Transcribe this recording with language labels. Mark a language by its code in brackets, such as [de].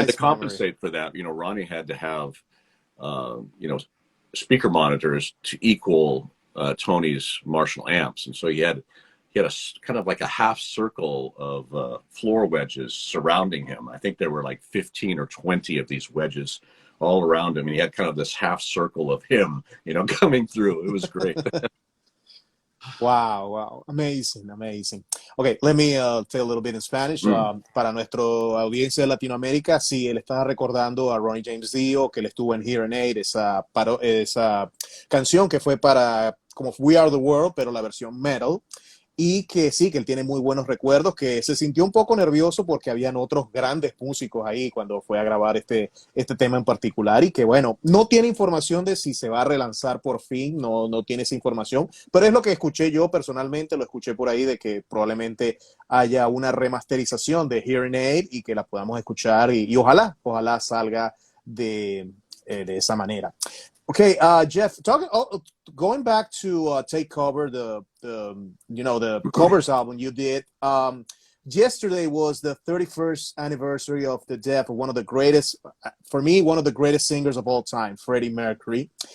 [en] And to compensate for that, you know, Ronnie had to have, you know, speaker monitors to equal Tony's Marshall amps, and so he had a kind of like a half circle of floor wedges surrounding him. I think there were like 15 or 20 of these wedges all around him, and he had kind of this half circle of him, you know, coming through. It was great. Wow, amazing. Okay, let me tell a little bit in Spanish. [es] Para nuestra audiencia de Latinoamérica, sí, él estaba recordando a Ronnie James Dio, que él estuvo en Hearing Aid, esa canción que fue para como We Are the World, pero la versión metal. Y que sí, que él tiene muy buenos recuerdos, que se sintió un poco nervioso porque habían otros grandes músicos ahí cuando fue a grabar este tema en particular, y que bueno, no tiene información de si se va a relanzar por fin, no tiene esa información, pero es lo que escuché yo personalmente, lo escuché por ahí, de que probablemente haya una remasterización de Hearing Aid y que la podamos escuchar y ojalá salga de de esa manera. [en] Okay, Geoff, going back to Take Cover, the covers album you did. Yesterday was the 31st anniversary of the death of one of the greatest, for me, one of the greatest singers of all time, Freddie Mercury.